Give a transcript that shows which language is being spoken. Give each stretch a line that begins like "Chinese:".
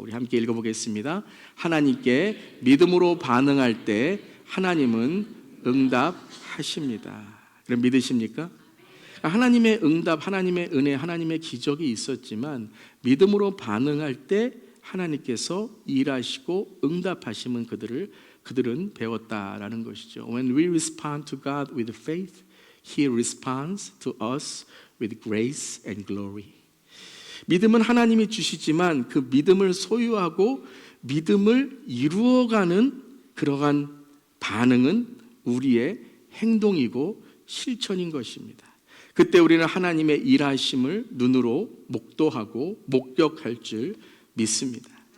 Korean: 우리 함께 읽어보겠습니다. 하나님께 믿음으로 반응할 때 하나님은 응답하십니다. 그럼 믿으십니까? 하나님의 응답, 하나님의 은혜, 하나님의 기적이 있었지만 믿음으로 반응할 때 하나님께서 일하시고 응답하시면 그들은 배웠다라는 것이죠.
English: When we respond to God with faith, He responds to us with grace and glory.
Korean: 믿음은 하나님이 주시지만 그 믿음을 소유하고 믿음을 이루어가는 그러한 반응은 우리의 행동이고 실천인 것입니다. 그때 우리는 하나님의 일하심을 눈으로 목도하고 목격할 줄 믿습니다.